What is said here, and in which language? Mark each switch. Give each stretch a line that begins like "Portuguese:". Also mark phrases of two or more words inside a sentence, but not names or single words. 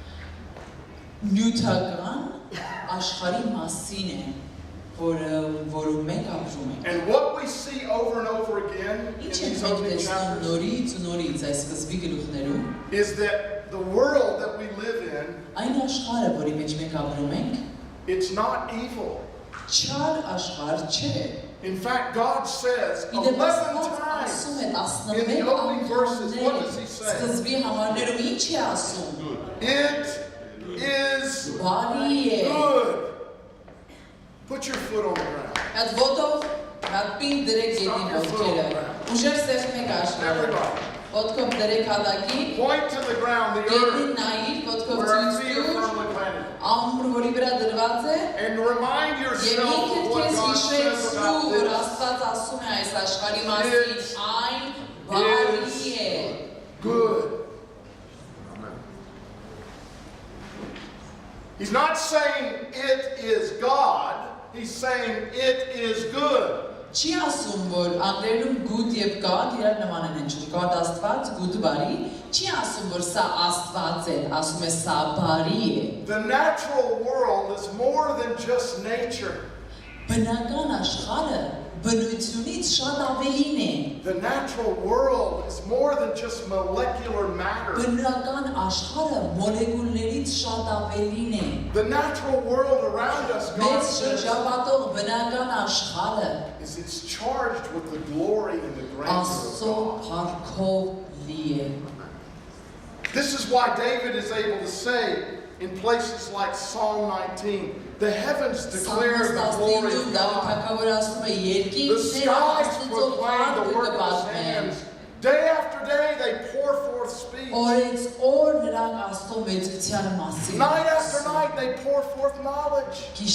English: And what we see over and over again in these opening chapters is that the world that we live in,
Armenian: Այն աշխարհը, որի մեջ մենք ապրում ենք,
English: it's not evil.
Armenian: չար աշխարհ չէ։
English: In fact, God says 11 times in the opening verses, what does he say?
Armenian: Սկզբի համարներում ինչ է ասում։
English: It is
Armenian: Բարի է։
English: good. Put your foot on the ground.
Armenian: Այդ ոտով հապին դրեք գետի ոտքերը։ Ուժեր սեղմեք աշխարհը։
English: Everybody.
Armenian: Ոտքով դրեք հատակին։
English: Point to the ground, the
Armenian: Գետին
English: earth,
Armenian: նայիր, ոտքով
English: where our
Armenian: ցույց
English: feet are
Armenian: տուր։
English: firmly planted.
Armenian: Ամուր, որի վրա դրված է։
English: And remind
Armenian: Եվ
English: yourself
Armenian: ինքդ
English: of what
Armenian: քեզ
English: God says
Armenian: հիշեցրու, որ
English: about
Armenian: Աստված ասում է այս աշխարհի մասին, այն բարի է։
English: this. Good. He's not saying it is God, he's saying it is good.
Armenian: Չի ասում, որ անգլերենում good եւ God իրար նման են հնչում։ God Աստված, good բարի, չի ասում, որ սա Աստված է, ասում է սա բարի է։
English: The natural world is more than just nature.
Armenian: Բնական աշխարհը բնությունից շատ ավելին է։
English: The natural world is more than just molecular matter.
Armenian: Բնական աշխարհը մոլեկուլներից շատ ավելին է։
English: The natural world around us, God
Armenian: Մեծ
English: says,
Armenian: շրջապատող բնական աշխարհը
English: is it's charged with the glory and the grandeur
Armenian: Աստծո
English: of God.
Armenian: փառքով լի է։
English: This is why David is able to say in places like Psalm 19, the heavens declare the glory of God. The skies proclaim the work of his hands. Day after day they pour forth speech. Night after night they pour forth knowledge.